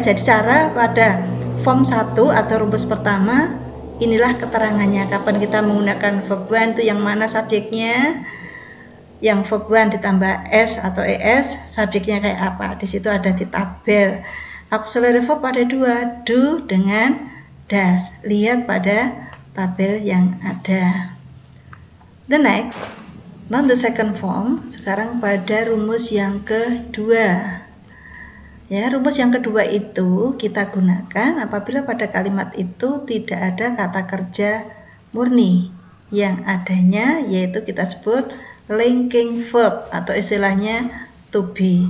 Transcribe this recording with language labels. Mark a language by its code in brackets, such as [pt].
[id] Jadi cara pada form 1 atau rumus pertama, inilah keterangannya kapan kita menggunakan verb 1 itu yang mana subjeknya. Yang verb 1 ditambah S atau ES, subjeknya kayak apa? Di situ ada di tabel. Auxiliary verb ada 2, do dengan does. Lihat pada tabel yang ada. [en] The next, not the second form. [id] Sekarang pada rumus yang kedua. Ya, rumus yang kedua itu kita gunakan apabila pada kalimat itu tidak ada kata kerja murni. Yang adanya yaitu kita sebut linking verb atau istilahnya to be.